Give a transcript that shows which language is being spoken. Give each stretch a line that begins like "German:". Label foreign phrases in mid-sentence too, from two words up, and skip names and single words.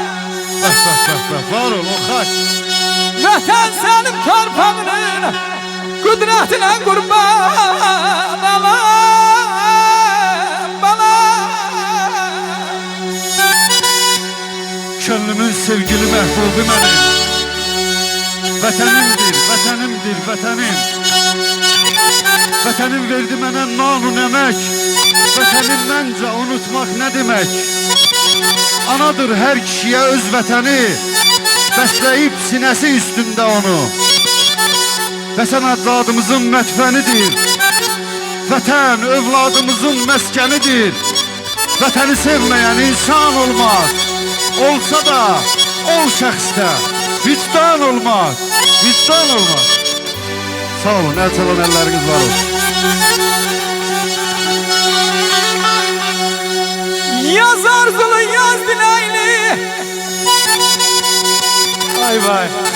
Turkish: Var ol o kaç. Vatan senin torpağının kudretine kurban olam bana. Könlümün sevgili mehbubu benim.
Azerbaijani: Vətənimdir, vətənimdir, vətənim. Vətənim verdi mənə nanun əmək. Vətənim məncə unutmaq nə demək? Anadır hər kişiyə öz vətəni, bəsləyib sinəsi üstündə onu. Vətən əcdadımızın mətfənidir. Vətən övladımızın məskənidir. Vətəni sevməyən insan olmaz. Olsa da ol şəxsdə vicdan olmaz. Vicdan olmaz. Sağ olun,
Turkish: el çalan elleriniz var olsun. Yaz arzulu yaz dileyli. Vay vay.